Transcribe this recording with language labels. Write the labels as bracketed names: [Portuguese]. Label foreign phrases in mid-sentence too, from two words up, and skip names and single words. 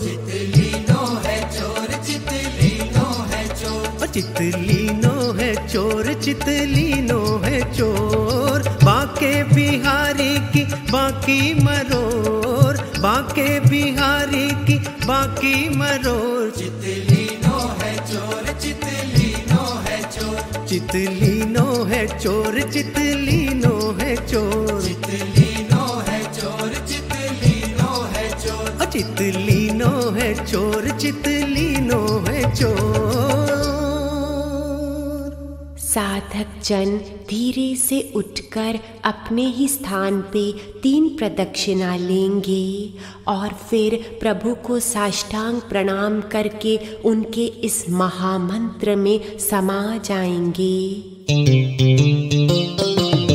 [Braj] चितलीनो है चोर, चितलीनो है चोर, चितलीनो है चोर, चितलीनो है चोर। बाके बिहारी की बाकी मरोर, बाके बिहारी की बाकी मरोर। चितलीनो है चोर, चितलीनो है चोर, चितलीनो है चोर, चितलीनो है चोर, चितलीनो है चोर, चितलीनो है चोर, चितलीनो है चोर, चितलीनो है चोर। [Hindi] साधक जन धीरे से उठकर अपने ही स्थान पे 3 प्रदक्षिणा लेंगे और फिर प्रभु को साष्टांग प्रणाम करके उनके इस महामंत्र में समा जाएंगे।